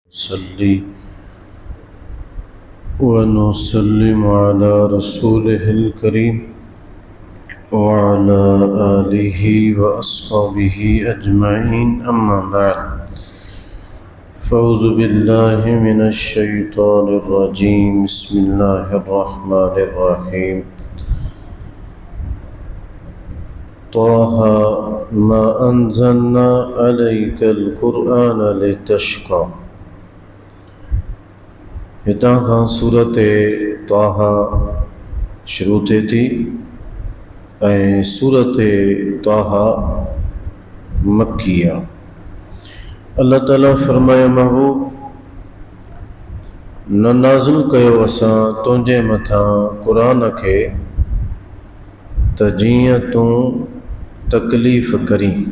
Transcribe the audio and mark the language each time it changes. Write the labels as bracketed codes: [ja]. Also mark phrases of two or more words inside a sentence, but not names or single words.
[ar] صلي ونسلم على رسوله الكريم وعلى آله وأصحابه أجمعين أما بعد فأعوذ بالله من الشيطان الرجيم بسم الله الرحمن الرحيم طه ما أنزلنا عليك القرآن لتشقى. [sd] हितां खां सूरत ताहा शुरू थिए थी ऐं सूरत ताहा मक्की आहे। अल्लाह ताला फरमाए महबूब न नाज़िल कयो असां तुंहिंजे मथां क़ुरान खे त जीअं तूं तकलीफ़ करीं।